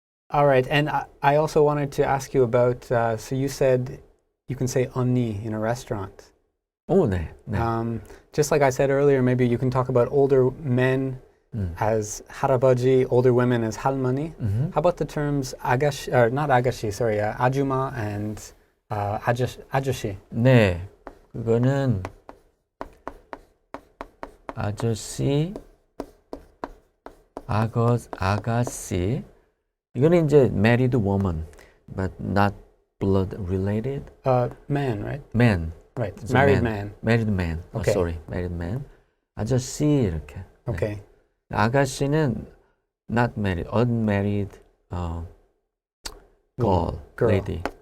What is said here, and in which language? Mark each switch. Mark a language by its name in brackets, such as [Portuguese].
[English] All right. And I also wanted to ask you about, so you said you can say 언니 in a restaurant. [Korean] 오, 네, 네. [English] Just like I said earlier, maybe you can talk about older men as 할아버지, older women as 할머니. How about the terms 아가씨, or not 아가씨, sorry, 아주마 and 아저씨? [Korean] 네, 그거는 아저씨, 아가씨. [English] 이거는 이제 married woman, but not blood related. Man, right? Man. Right. It's a Married man. Married man. Okay. Sorry, married man. 아저씨 이렇게. 네. Okay. 아가씨는 not married, unmarried girl, lady.